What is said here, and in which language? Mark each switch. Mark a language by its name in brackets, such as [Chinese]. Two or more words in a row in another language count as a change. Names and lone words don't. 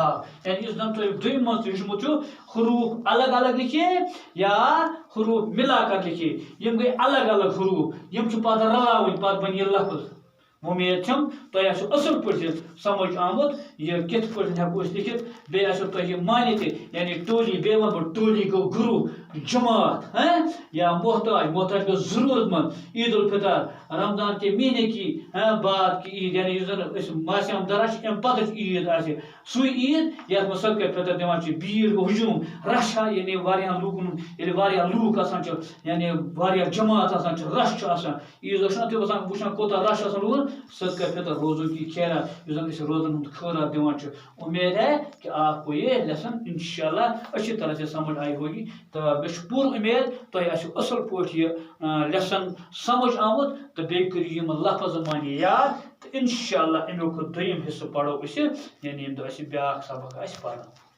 [Kashmiri] یعنی یُس زن تۄہہِ دوٚیمہِ منٛز تہِ ہیٚچھمُت چھُ [Urdu] حروٗف الگ الگ لیکھے یا حروٗف مِلا کر لیکھے [Kashmiri] یِم گٔے الگ الگ حروٗف یِم چھِ پتہٕ رلاوٕنۍ پتہٕ بنہِ یہِ لفظ. اُمید چھم تۄہہِ آسیو اصل پٲٹھۍ یہِ سمجھ آمُت یہِ کِتھ پٲٹھۍ ہٮ۪کو أسۍ لیکھِتھ بیٚیہِ آسیو تۄہہِ یہِ معنی تہِ یعنی ٹولی بیٚیہِ وَنہٕ بہٕ ٹولی گوٚو گروٗپ جماعت یا محتاج محتاج گوٚو ضروٗرت منٛد [Urdu] عید الفطر رمضان کے مہینے کی بعد کی عید [Kashmiri] یعنی یُس زن أسۍ ماسہِ ہمدر چھِ اَمہِ پتٕچ عید آسہِ سُے عید یَتھ منٛز صدقہ فطر دِوان چھِ. بیٖڑ گوٚو ہجوٗم رش یعنی واریاہن لوٗکن ییٚلہِ واریاہ لوٗکھ آسان چھِ یعنی واریاہ جماعت آسان چھِ رش چھُ آسان عیٖذ دۄہ چھُنہ تُہۍ آسان وٕچھان کوٗتاہ رش آسان لوٗکن صدقہ فطر [Urdu] روزو کی خیرات [Kashmiri] یُس زن أسۍ روزن ہُنٛد خٲرات دِوان چھِ. [Urdu] امید ہے کہ آپ کو یہ لیسن انشاءاللہ اچھی طرح سے سمجھ آئی ہوگی [Kashmiri] تو مےٚ چھُ پوٗرٕ امید تۄہہِ آسیو اصل پٲٹھۍ یہِ لیسن سمجھ آمُت تہٕ بیٚیہِ کٔرِو یِم لفظ معنی یاد تہٕ انشاءاللہ امیُک دوٚیِم حصہٕ پرو أسۍ یعنی ییٚمہِ دۄہ اَسہِ بیٛاکھ سبق آسہِ پرُن.